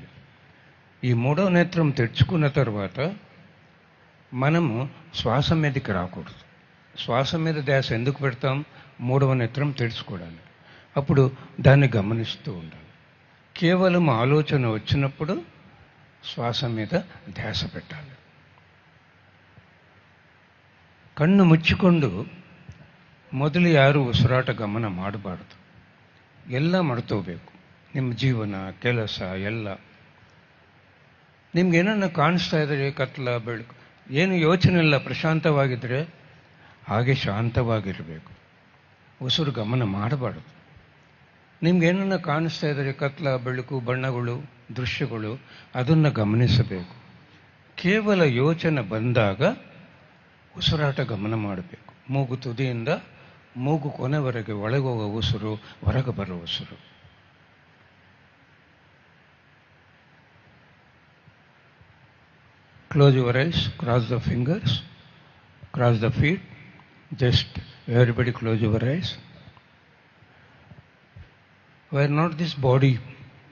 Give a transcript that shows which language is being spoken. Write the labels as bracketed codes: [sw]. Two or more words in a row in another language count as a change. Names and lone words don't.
[te] ఈ మూడో నేత్రం తెచ్చుకున్న తర్వాత మనము శ్వాస మీదకి రాకూడదు. శ్వాస మీద ధ్యాస ఎందుకు పెడతాం? మూడవ నేత్రం తెరుచుకోవడానికి. అప్పుడు దాన్ని గమనిస్తూ ఉండాలి. కేవలం ఆలోచన వచ్చినప్పుడు శ్వాస మీద ధ్యాస పెట్టాలి. [kn] ಕಣ್ಣು ಮುಚ್ಚಿಕೊಂಡು ಮೊದಲು ಯಾರು ಉಸಿರಾಟ ಗಮನ ಮಾಡಬಾರ್ದು. ಎಲ್ಲ ಮಾಡ್ಕೋಬೇಕು. ನಿಮ್ಮ ಜೀವನ, ಕೆಲಸ ಎಲ್ಲ. ನಿಮ್ಗೇನನ್ನ ಕಾಣಿಸ್ತಾ ಇದ್ರೆ, ಕತ್ಲ, ಬೆಳಕು, ಏನು ಯೋಚನೆ ಇಲ್ಲ, ಪ್ರಶಾಂತವಾಗಿದ್ದರೆ ಹಾಗೆ ಶಾಂತವಾಗಿರಬೇಕು. ಉಸಿರು ಗಮನ ಮಾಡಬಾರ್ದು. ನಿಮ್ಗೇನನ್ನ ಕಾಣಿಸ್ತಾ ಇದ್ರೆ, ಕತ್ಲ, ಬೆಳಕು, ಬಣ್ಣಗಳು, ದೃಶ್ಯಗಳು, ಅದನ್ನು ಗಮನಿಸಬೇಕು. ಕೇವಲ ಯೋಚನೆ ಬಂದಾಗ ಉಸಿರಾಟ ಗಮನ ಮಾಡಬೇಕು. ಮೂಗು ತುದಿಯಿಂದ ಮೂಗು ಕೊನೆವರೆಗೆ ಒಳಗೋಗೋ ಉಸಿರು, ಹೊರಗೆ ಬರೋ ಉಸಿರು. [en] Close your eyes, cross the fingers, cross the feet. Just everybody close your eyes. We are not this body.